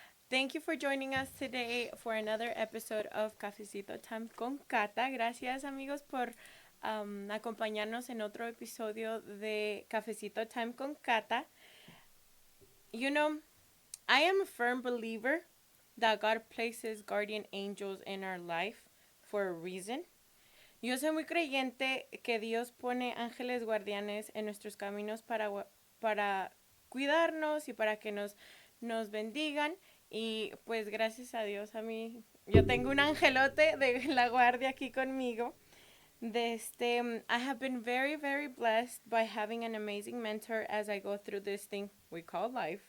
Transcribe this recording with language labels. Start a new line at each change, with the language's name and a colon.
English: thank you for joining us today for another episode of Cafecito Time con Cata.
Spanish: Gracias, amigos, por acompañarnos en otro episodio de Cafecito Time con Cata.
English: You know, I am a firm believer that God places guardian angels in our life for a reason.
Spanish: Yo soy muy creyente que Dios pone ángeles guardianes en nuestros caminos para cuidarnos y para que nos bendigan. Y pues gracias a Dios a mí, yo tengo un angelote de la guardia aquí conmigo.
English: I have been very, very blessed by having an amazing mentor as I go through this thing we call life.